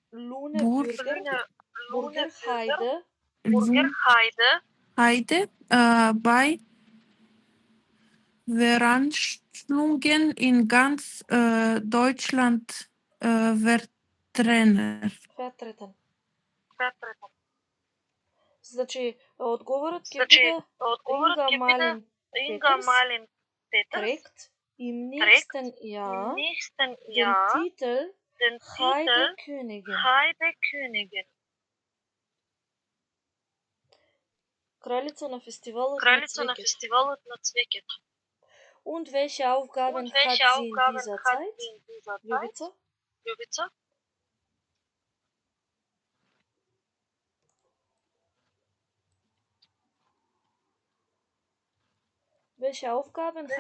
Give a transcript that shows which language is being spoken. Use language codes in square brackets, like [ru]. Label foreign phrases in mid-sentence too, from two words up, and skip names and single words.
[de] Heide bei Veranstaltungen in ganz Deutschland vertreten. Vertreten. [mk] Значи, одговорот ќе Значи, биде одговорот ќе биде Inga Malin Peters [de] trägt im nächsten Jahr den Titel den Heidekönigin. Heidekönigin. [mk] Кралица на фестивалот Kraljica na на Cveket. фестивалот на цвеќето. [de] Und welche Aufgaben Und welche hat sie in Aufgaben dieser hat Zeit? sie in dieser Zeit? Ljubica? Ljubica? Welche Aufgaben hat